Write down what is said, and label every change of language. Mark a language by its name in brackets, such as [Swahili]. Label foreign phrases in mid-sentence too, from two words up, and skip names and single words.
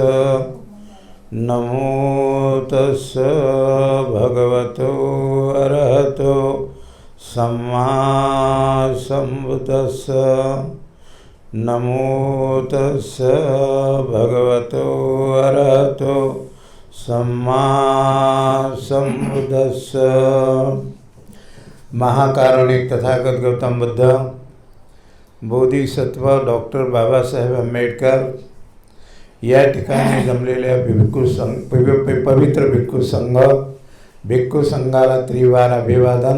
[Pali] नमो तस्स भगवतो अरहतो सम्मा सम्बुद्धस्स। नमो तस्स भगवतो अरहतो सम्मा सम्बुद्धस्स। [Marathi] महाकारुणिक तथागत गौतम बुद्ध, बोधिसत्व डॉक्टर बाबासाहेब आंबेडकर या ठिकाणी जमलेल्या पवित्र भिक्खू संघ, भिक्खू संघाला त्रिवार अभिवादन।